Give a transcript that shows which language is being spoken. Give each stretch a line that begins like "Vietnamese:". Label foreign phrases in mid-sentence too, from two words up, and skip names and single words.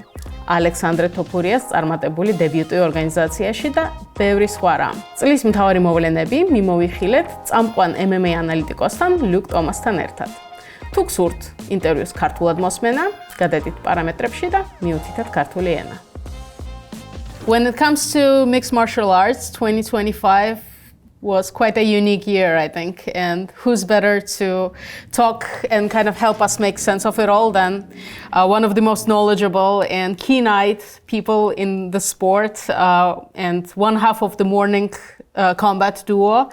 Georgian: Alexandre Topurias წარმატებული დებიუტი ორგანიზაციაში და ბევრი სხვა რამ. წლის მთავარი მოვლენები მიმოვიხილეთ წამყვან MMA ანალიტიკოსთან Ilia Topuria-სთან ერთად. თუ გსურთ ინტერვიუს ქართულად მოსმენა, გადადით პარამეტრებში და მიუთითეთ ქართული ენა.
English: When it comes to mixed martial arts, 2025 was quite a unique year, I think. And who's better to talk and kind of help us make sense of it all than one of the most knowledgeable and keen-eyed people in the sport and one half of the morning combat duo.